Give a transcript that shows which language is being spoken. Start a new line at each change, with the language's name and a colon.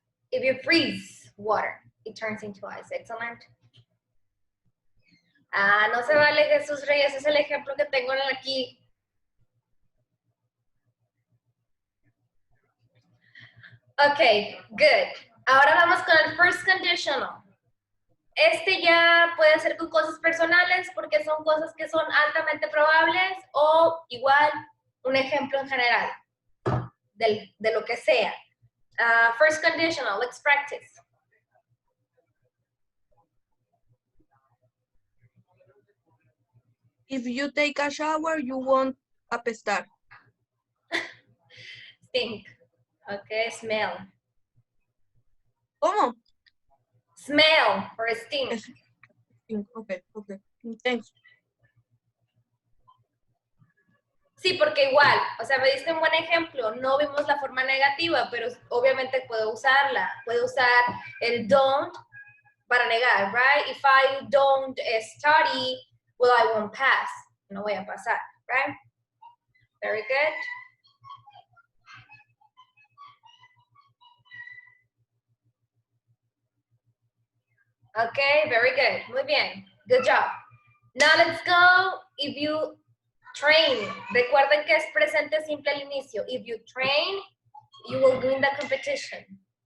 English: If you freeze water, it turns into ice. Excellent.
Spanish: Ah, no se vale, Jesús Reyes, es el ejemplo que tengo aquí.
English: Ok, good.
Spanish: Ahora vamos con el first conditional. Este ya puede ser con cosas personales porque son cosas que son altamente probables o igual un ejemplo en general de lo que sea.
English: First conditional, let's practice. If you take a shower, you won't apestar. Stink. Okay, smell.
Spanish: ¿Cómo?
English: Smell or stink. Okay. Thanks.
Spanish: Sí, porque igual, o sea, me diste un buen ejemplo, no vimos la forma negativa, pero obviamente puedo usarla. Puedo usar el don't para negar,
English: right? If I don't study, well, I won't pass.
Spanish: no voy a pasar,
English: right? Very good. Okay, very good.
Spanish: Muy bien.
English: Good job. Now let's go. If you train,
Spanish: recuerden que es presente simple al inicio.
English: If you train, you will win the competition.